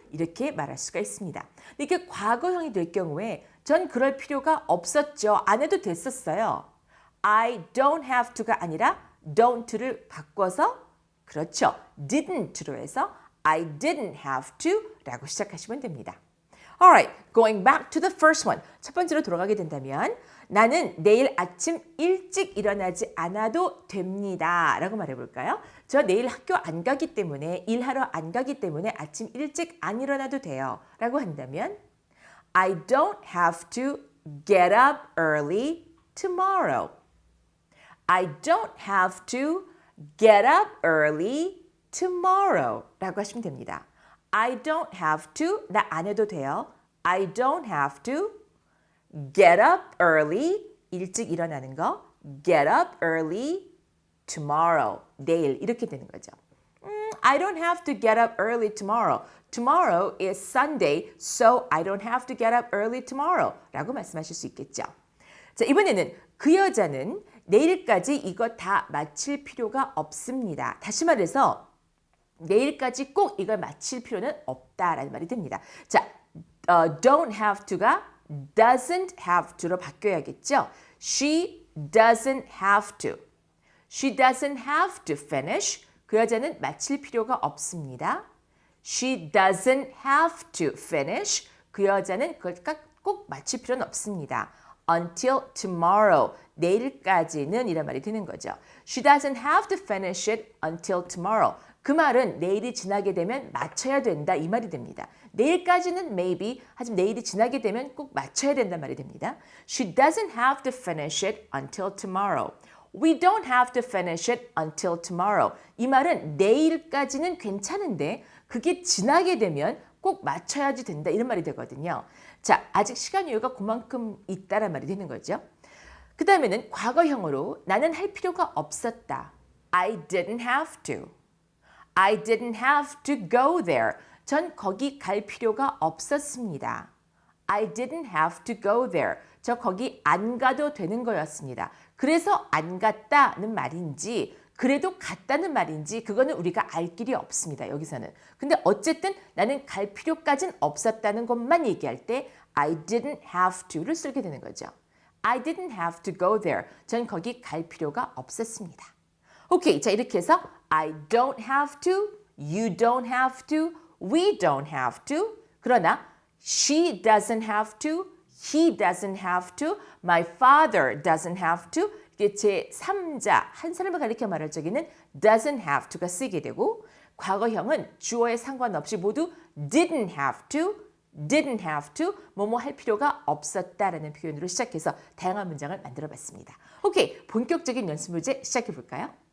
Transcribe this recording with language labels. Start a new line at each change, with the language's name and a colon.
Korean: 이렇게 말할 수가 있습니다. 이게 과거형이 될 경우에 전 그럴 필요가 없었죠. 안 해도 됐었어요.
English: I don't have to
Korean: 가 아니라 don't를 바꿔서 그렇죠. didn't로 해서
English: I didn't have to
Korean: 라고 시작하시면 됩니다.
English: Alright, going back to the first one.
Korean: 첫 번째로 돌아가게 된다면 나는 내일 아침 일찍 일어나지 않아도 됩니다. 라고 말해볼까요? 저 내일 학교 안 가기 때문에 일하러 안 가기 때문에 아침 일찍 안 일어나도 돼요. 라고 한다면
English: I don't have to get up early tomorrow. I don't have to get up early tomorrow
Korean: 라고 하시면 됩니다.
English: I don't have to,
Korean: 나 안 해도 돼요.
English: I don't have to get up early,
Korean: 일찍 일어나는 거.
English: Get up early tomorrow,
Korean: 내일 이렇게 되는 거죠.
English: I don't have to get up early tomorrow. Tomorrow is Sunday, so I don't have to get up early tomorrow
Korean: 라고 말씀하실 수 있겠죠. 자, 이번에는 그 여자는 내일까지 이거 다 마칠 필요가 없습니다. 다시 말해서 내일까지 꼭 이걸 마칠 필요는 없다라는 말이 됩니다. 자, don't have to가 doesn't have to로 바뀌어야겠죠.
English: She doesn't have to. She doesn't have to finish.
Korean: 그 여자는 마칠 필요가 없습니다.
English: She doesn't have to finish.
Korean: 그 여자는 그걸 꼭 마칠 필요는 없습니다.
English: Until tomorrow.
Korean: 내일까지는 이란 말이 되는 거죠.
English: She doesn't have to finish it until tomorrow.
Korean: 그 말은 내일이 지나게 되면 맞춰야 된다 이 말이 됩니다. 내일까지는 maybe 하지만 내일이 지나게 되면 꼭 맞춰야 된단 말이 됩니다.
English: She doesn't have to finish it until tomorrow. We don't have to finish it until tomorrow.
Korean: 이 말은 내일까지는 괜찮은데 그게 지나게 되면 꼭 맞춰야지 된다 이런 말이 되거든요. 자, 아직 시간 여유가 그만큼 있다란 말이 되는 거죠. 그 다음에는 과거형으로 나는 할 필요가 없었다.
English: I didn't have to. I didn't have to go there.
Korean: 전 거기 갈 필요가 없었습니다.
English: I didn't have to go there.
Korean: 저 거기 안 가도 되는 거였습니다. 그래서 안 갔다는 말인지 그래도 갔다는 말인지 그거는 우리가 알 길이 없습니다. 여기서는. 근데 어쨌든 나는 갈 필요까진 없었다는 것만 얘기할 때
English: I didn't have to
Korean: 를 쓰게 되는 거죠.
English: I didn't have to go there.
Korean: 전 거기 갈 필요가 없었습니다. 오케이, 자 이렇게 해서
English: I don't have to, you don't have to, we don't have to.
Korean: 그러나
English: she doesn't have to, he doesn't have to, my father doesn't have to.
Korean: 이게 제 3자, 한 사람을 가리켜 말할 적에는 doesn't have to가 쓰게 되고 과거형은 주어에 상관없이 모두 didn't have to, didn't have to, 뭐뭐 할 필요가 없었다라는 표현으로 시작해서 다양한 문장을 만들어 봤습니다. 오케이, 본격적인 연습 문제 시작해 볼까요?